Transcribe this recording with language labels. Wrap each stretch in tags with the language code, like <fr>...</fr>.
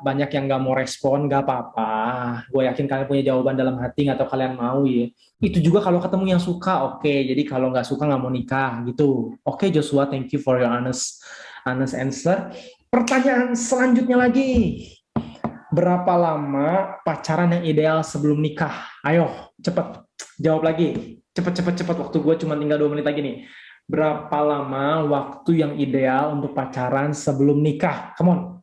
<id>Banyak yang nggak mau respon. Nggak apa-apa. Gue yakin kalian punya jawaban dalam hati atau kalian mau ya. Itu juga kalau ketemu yang suka. Oke, jadi kalau nggak suka nggak mau nikah gitu.</id> <en>Oke, Joshua, thank you for your honest answer.</en> <id>Pertanyaan selanjutnya lagi. Berapa lama pacaran yang ideal sebelum nikah? Ayo, cepet. Jawab lagi. Cepet, cepet, cepet. Waktu gue cuma tinggal 2 menit lagi nih. Berapa lama waktu yang ideal untuk pacaran sebelum nikah?</id> <en>Come on.</en>